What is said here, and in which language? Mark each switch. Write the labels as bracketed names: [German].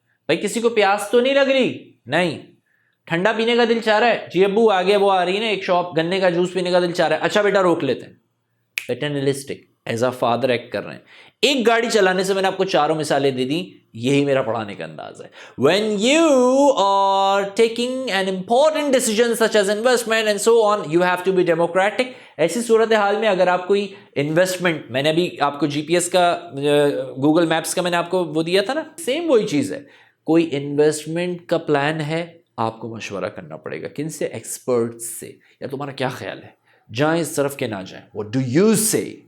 [Hindi] भाई किसी को प्यास तो नहीं लग रही? नहीं। ठंडा पीने का दिल चाह रहा है? जी अब्बू आगे वो आ रही है ना एक शॉप, गन्ने का जूस पीने का दिल चाह रहा है, अच्छा बेटा रोक लेते हैं। Paternalistic, [English] as a father [Hindi] act कर रहे हैं। एक गाड़ी चलाने से मैंने आपको चारों मिसालें दे दी, यही मेरा पढ़ाने का अंदाज है। [English] When you are taking an important decision such as investment and so on, you have to be democratic. [Hindi] ऐसी सूरत हाल में अगर आप कोई इन्वेस्टमेंट, मैंने अभी आपको जीपीएस का, गूगल मैप्स का मैंने आपको वो दिया था ना, सेम वही चीज़ है। कोई इन्वेस्टमेंट का प्लान है, आपको मशवरा करना पड़ेगा। किन से? एक्सपर्ट्स से। यार तुम्हारा क्या ख्याल है, जाएं इस तरफ के ना जाएं, [English] What do you say?